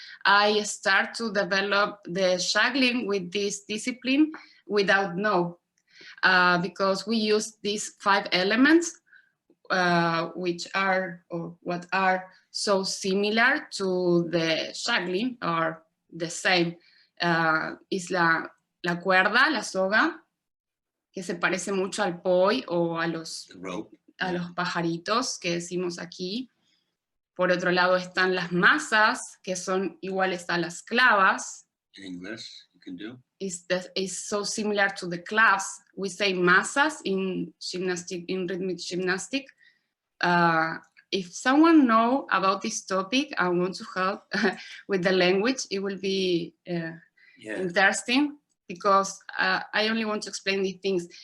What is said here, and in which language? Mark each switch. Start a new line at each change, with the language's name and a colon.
English: I start to develop the juggling with this discipline without know, because we use these 5 elements, which are, or what are so similar to the juggling, or the same.
Spanish: Es la cuerda, la soga, que se parece mucho al poi o a los pajaritos que decimos aquí. Por otro lado están las masas, que son iguales a las clavas.
English: In English, you can do. It's so similar to the claves. We say masas in gymnastic, in rhythmic gymnastic. If someone knows about this topic and wants to help with the language, it will be interesting, because I only want to explain these things.